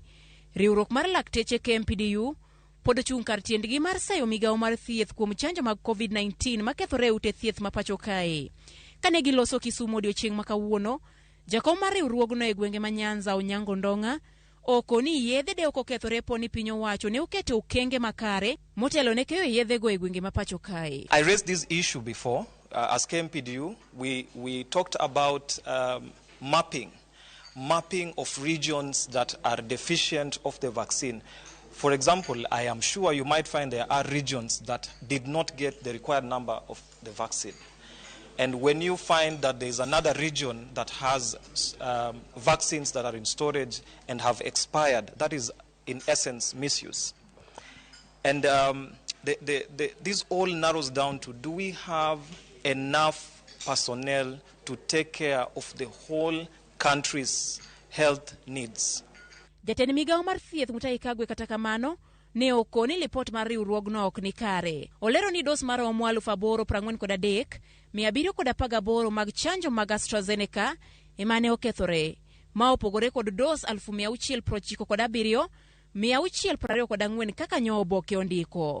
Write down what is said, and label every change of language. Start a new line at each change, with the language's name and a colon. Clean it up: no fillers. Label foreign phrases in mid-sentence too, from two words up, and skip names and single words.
Luo (Kenya and Tanzania): Riwruok mar lakteche KMPDU pod chung' kar tiendgi mar sayo migawo mar thieth kuom chanjo mag Covid-19 makethore ute thieth ma pacho kae. Kane giloso Kisumu odiochieng' ma kawuono, jakom mar riwruogno e gwenge ma Nyanza Onyango Ndonga oko ni yedhe de ok okethore poni piny owacho ne oketo okenge makare motelo ne keyo yedhego e gwenge ma pacho kae.
English: I raised this issue before. As KMPDU, we talked about mapping of regions that are deficient of the vaccine. For example, I am sure you might find there are regions that did not get the required number of the vaccine. And when you find that there is another region that has vaccines that are in storage and have expired, that is in essence misuse. And this all narrows down to, do we have enough personnel to take care of the whole country's health needs?
Luo (Kenya and Tanzania): Jatend migawo mar thieth Mutahi Kagwe kata kamano ne okoni lipot mar riwruogno ok ni kare. Olero ni dos mar 843,718 mag chanjo mag AstraZeneca emane okethore, ma opogore kod dos 697,624 kaka nyo oboke ondiko.